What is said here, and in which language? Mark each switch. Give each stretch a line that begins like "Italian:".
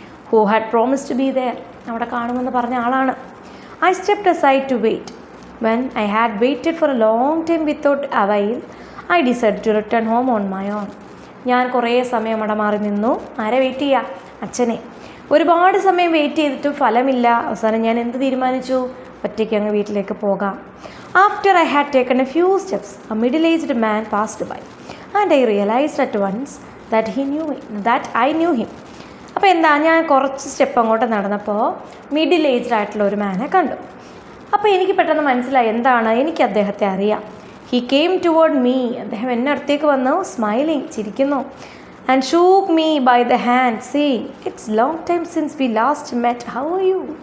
English: Who had promised to be there.
Malayalam: അവിടെ കാണുമെന്ന് പറഞ്ഞ ആളാണ്.
English: I stepped aside to wait. When I had waited for a long time without avail I decide to return home on my own.
Malayalam: ഞാൻ കുറേ സമയം അവിടെ മാറി നിന്നു. ആരെ വെയിറ്റ് ചെയ്യുക? അച്ഛനെ. ഒരുപാട് സമയം വെയിറ്റ് ചെയ്തിട്ടും ഫലമില്ല. അവസാനം ഞാൻ എന്ത് തീരുമാനിച്ചു? ഒറ്റയ്ക്ക് അങ്ങ് വീട്ടിലേക്ക് പോകാം.
English: After I had taken a few steps, a middle-aged man passed by, and I realized at once that I knew him.
Malayalam: അപ്പോൾ എന്താ? ഞാൻ കുറച്ച് സ്റ്റെപ്പ് അങ്ങോട്ട് നടന്നപ്പോൾ മിഡിൽ ഏജ്ഡ് ആയിട്ടുള്ള ഒരു മാനെ കണ്ടു. അപ്പോൾ എനിക്ക് പെട്ടെന്ന് മനസ്സിലായി എന്താണ്? എനിക്ക് അദ്ദേഹത്തെ അറിയാം.
English: He came toward me.
Malayalam: അദ്ദേഹം എന്നെ അടുത്തേക്ക് വന്നു,
English: smiling,
Malayalam: ചിരിക്കുന്നു.
English: And shook me by the hand saying it's long time since we last met, how are you?